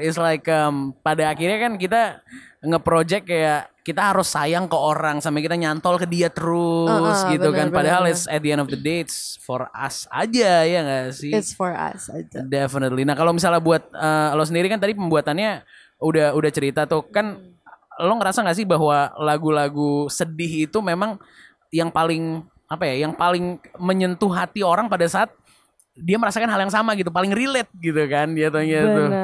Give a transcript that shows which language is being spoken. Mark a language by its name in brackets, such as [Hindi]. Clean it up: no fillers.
[English] It's like [Indonesian] pada akhirnya kan kita nge-project kayak kita harus sayang ke orang sampai kita nyantol ke dia terus gitu kan. Padahal [English] it's at the end of the day it's for us [Indonesian] aja, ya gak sih? [English] It's for us aja. [Indonesian] Definitely. Nah kalau misalnya buat lo sendiri kan tadi pembuatannya udah cerita tuh kan, lo ngerasa gak sih bahwa lagu-lagu sedih itu memang yang paling yang paling menyentuh hati orang pada saat dia merasakan hal yang sama gitu, paling relate gitu kan jatuhnya tuh.